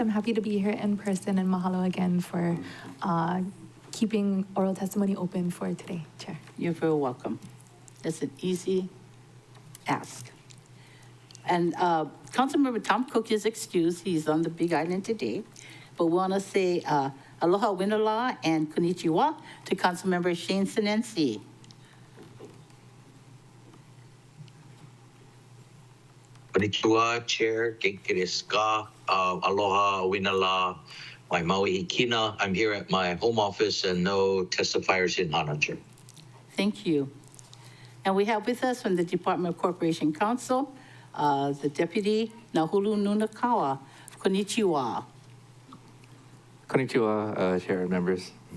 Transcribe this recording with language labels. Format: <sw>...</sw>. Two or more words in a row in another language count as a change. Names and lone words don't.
<en>I'm happy to be here in person, and mahalo again for keeping oral testimony open for today, Chair. You're very welcome. That's an easy ask. And Councilmember Tom Cook is excused. He's on the Big Island today. But we want to say</en> <haw>aloha winala</haw> <en>and konnichiwa to Councilmember Shane Sinensi.</en> <ja>Konnichiwa, Chair, 元気ですか?</ja> <haw>Aloha winala. My Maui Hikina.</haw> <en>I'm here at my home office and no testifiers in Hanacher. Thank you. And we have with us from the Department of Corporation Counsel, the Deputy Nahulu Nunakawa. Konnichiwa. Konnichiwa, Chair and members.</en>